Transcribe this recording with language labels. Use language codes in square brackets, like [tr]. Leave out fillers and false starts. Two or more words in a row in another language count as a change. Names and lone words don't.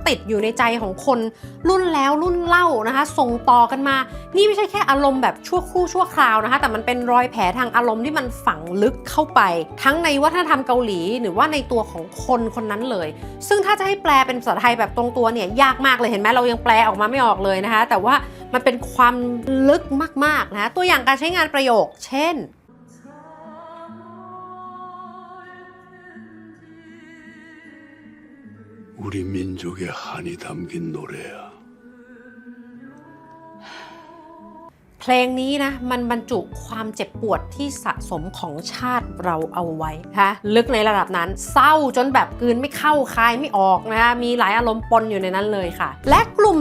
[th] ติดอยู่ในใจของคนรุ่นแล้วรุ่นเล่านะคะส่งต่อกันมานี่ไม่ใช่แค่อารมณ์แบบชั่วครู่ชั่วคราวนะคะแต่มันเป็นรอยแผลทางอารมณ์ที่มันฝังลึกเข้าไปทั้งในวัฒนธรรมเกาหลีหรือว่าในตัวของคนคนนั้นเลยซึ่งถ้าจะให้แปลเป็นภาษาไทยแบบตรงตัวเนี่ยยากมากเลยเห็นไหมเรายังแปลออกมาไม่ออกเลยนะคะแต่ว่ามันเป็นความลึกมากๆนะตัวอย่างการใช้งานประโยคเช่น [ko] 우리 민족의 한이 담긴 노래야. [th] เพลงนี้นะมันบรรจุความเจ็บปวดที่สะสมของชาติเราเอาไว้นะคะลึกในระดับนั้นเศร้าจนแบบกลืนไม่เข้าคายไม่ออกนะคะมีหลายอารมณ์ปนอยู่ในนั้นเลยค่ะและกลุ่ม